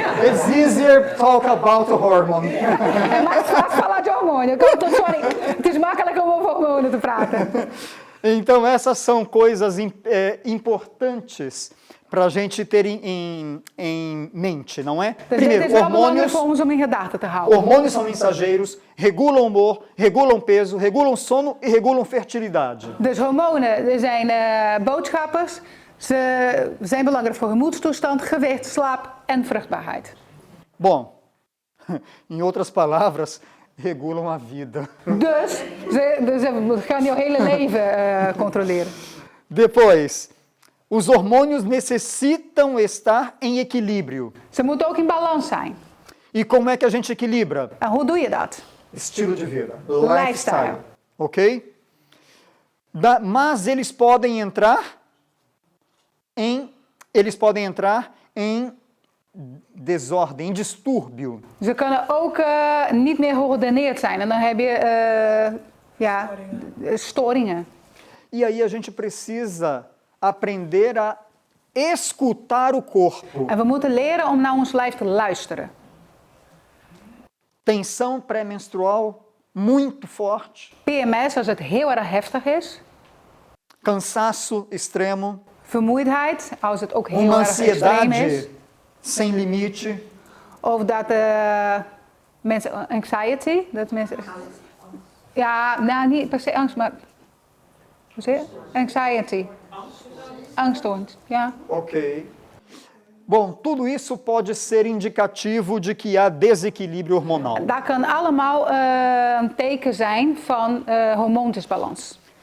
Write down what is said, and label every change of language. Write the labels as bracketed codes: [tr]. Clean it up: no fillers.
[en] It's easier to talk about the hormone. [pt] É mais fácil falar de hormônio. [nl] Sorry, het is makkelijker om over hormonen te praten. [pt] Então, essas são coisas importantes para a gente ter em mente, não é? [nl] Dus dit is [pt] Primeiro, [nl] wel belangrijk [pt] hormônios, [nl] voor ons om in gedachten te houden. [pt] hormônios são mensageiros, regulam humor, regulam peso, regulam sono e regulam fertilidade. [nl] Dus hormonen zijn boodschappers. Ze zijn belangrijk voor gemoedstoestand, gewicht, slaap en vruchtbaarheid. [pt] Bom, em outras palavras, regulam a vida. [nl] Dus ze gaan jouw hele leven controleren. [pt] Depois, os hormônios necessitam estar em equilíbrio. [nl] Ze moeten ook in balans zijn. [pt] E como é que a gente equilibra? [nl] En hoe doe je dat? [pt] Estilo de vida. [nl] Lifestyle. Ok? [pt] Mas eles podem entrar em desordem, em distúrbio. [nl] Ze kunnen ook niet meer geordineerd zijn. En dan heb je storingen. [pt] E aí a gente precisa aprender a escutar o corpo. [nl] En we moeten leren om naar ons lijf te luisteren. [pt] Tensão pré-menstrual muito forte. [nl] PMS, als het heel erg heftig is. [pt] Cansaço extremo. [nl] Vermoeidheid, als het ook heel [pt] uma [nl] erg extreem is. [pt] ansiedade sem limite, [nl] Of dat mensen anxiety, dat mensen... Ja, nou niet per se angst, maar... Hoe zeg je? Anxiety. Angststoornis, ja. ok. [pt] Bom, tudo isso pode ser indicativo de que há desequilíbrio hormonal. [nl] Dat kan allemaal een teken zijn van hormoondisbalans.